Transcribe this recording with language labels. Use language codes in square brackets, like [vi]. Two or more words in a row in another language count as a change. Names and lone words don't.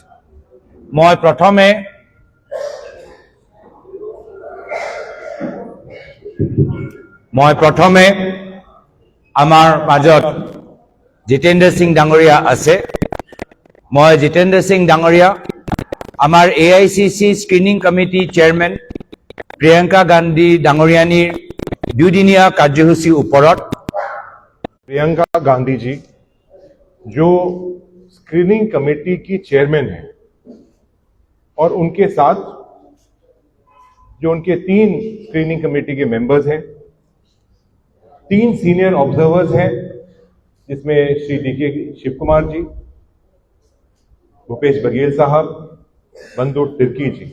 [as] মই প্ৰথমে আমাৰ মাজত জিতেন্দ্ৰ সিং ডাঙৰীয়া আছে। মই জিতেন্দ্ৰ সিং ডাঙৰীয়া, আমাৰ AICC [en] screening committee chairman [as] প্ৰিয়ংকা গান্ধী ডাঙৰীয়ানীৰ 2 দিনীয়া কাৰ্যসূচীৰ ওপৰত [hi] प्रियंका गांधी जी जो [en] screening committee [hi] की चेयरमैन है और उनके साथ जो उनके 3 [en] screening committee [hi] के मेंबर्स हैं, 3 [en] senior observers [hi] हैं, जिसमें श्री DK शिव कुमार जी, भूपेश बघेल साहब, बंधु तिर्की जी।